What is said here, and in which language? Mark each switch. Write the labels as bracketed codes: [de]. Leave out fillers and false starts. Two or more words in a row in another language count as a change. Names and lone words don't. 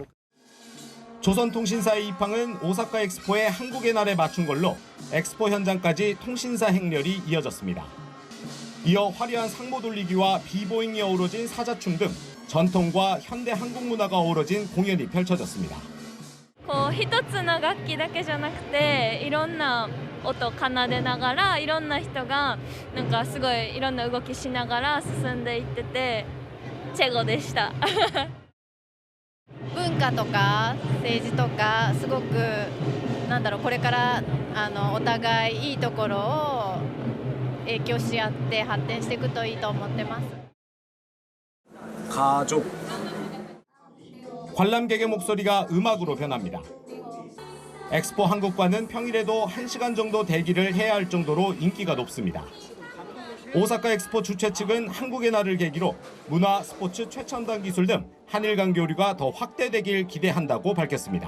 [ko] 조선통신사의 입항은 오사카 엑스포의 한국의 날에 맞춘 걸로 엑스포 현장까지 통신사 행렬이 이어졌습니다. 이어 화려한 상모 돌리기와 비보잉이 어우러진 사자춤 등 전통과 현대 한국 문화가 어우러진 공연이 펼쳐졌습니다. [ja] 一つの楽器だけじゃなくていろんな音奏でながらいろんな人がなんかすごいいろんな動きしながら進んでいっててチェゴでした。文化とか政治とかすごくこれからお互いいいところを影響し合って発展していくといいと思ってます。 [ko] 가족. 관람객의 목소리가 음악으로 변합니다. 엑스포 한국관은 평일에도 1시간 정도 대기를 해야 할 정도로 인기가 높습니다. 오사카 엑스포 주최 측은 한국의 날을 계기로 문화, 스포츠, 최첨단 기술 등 한일 간 교류가 더 확대되길 기대한다고 밝혔습니다.